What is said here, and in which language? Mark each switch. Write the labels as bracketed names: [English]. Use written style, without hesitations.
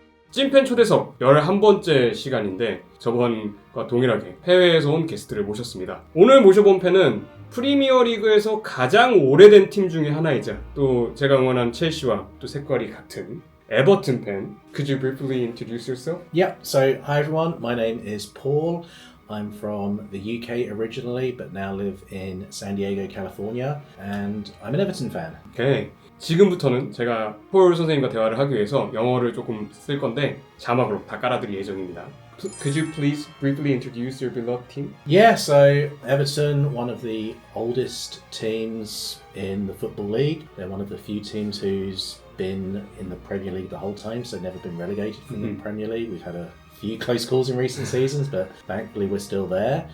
[Korean] 찐팬초대석 11번째 시간인데 저번과 동일하게 해외에서 온 게스트를 모셨습니다. 오늘 모셔본 팬은 프리미어리그에서 가장 오래된 팀 중에 하나이자 또 제가 응원한 첼시와 또 색깔이 같은 에버튼 팬. [English] Could you briefly introduce yourself? Yeah, so hi everyone, my name is Paul. I'm from the UK originally, but now live in San Diego, California, and I'm an Everton fan. Okay. [Korean] 지금부터는 제가 폴 선생님과 대화를 하기 위해서 영어를 조금 쓸 건데 자막으로 다 깔아드릴 예정입니다. [English] Could you please briefly introduce your beloved team? Yeah, so Everton, one of the oldest teams in the Football League. They're one of the few teams who's been in the Premier League the whole time, so never been relegated from the Premier League. We've had a few close calls in recent seasons, but thankfully we're still there.